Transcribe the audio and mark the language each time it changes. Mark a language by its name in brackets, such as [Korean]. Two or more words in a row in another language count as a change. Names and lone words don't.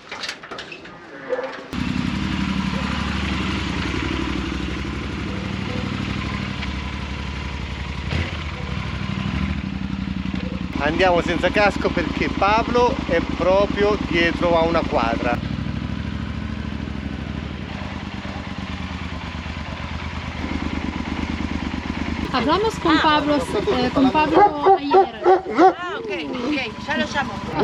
[Italian] Andiamo senza casco perché Pablo è proprio dietro a una quadra. [Spanish] Hablamos con Pablo ayer. Ah, ok, ya lo llamo.